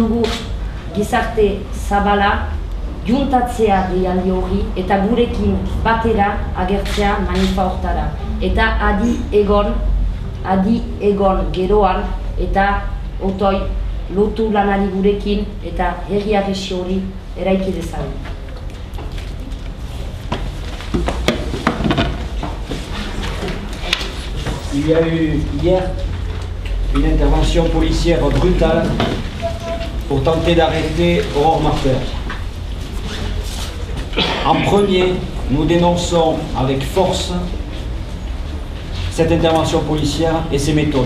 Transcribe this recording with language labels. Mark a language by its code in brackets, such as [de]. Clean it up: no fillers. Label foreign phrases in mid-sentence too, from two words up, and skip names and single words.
[eu] Deitzen dugu gizarte zabala, juntatzea deialdi hori eta gurekin batera agertzea manifa hortara. Eta adi egon geroan eta otoi lotu lanari gurekin eta herri agesi hori eraiki dezagun. [fr] Il y a eu hier une intervention policière brutale pour tenter d'arrêter Aurore Martin. En premier, nous dénonçons avec force cette intervention policière et ses méthodes.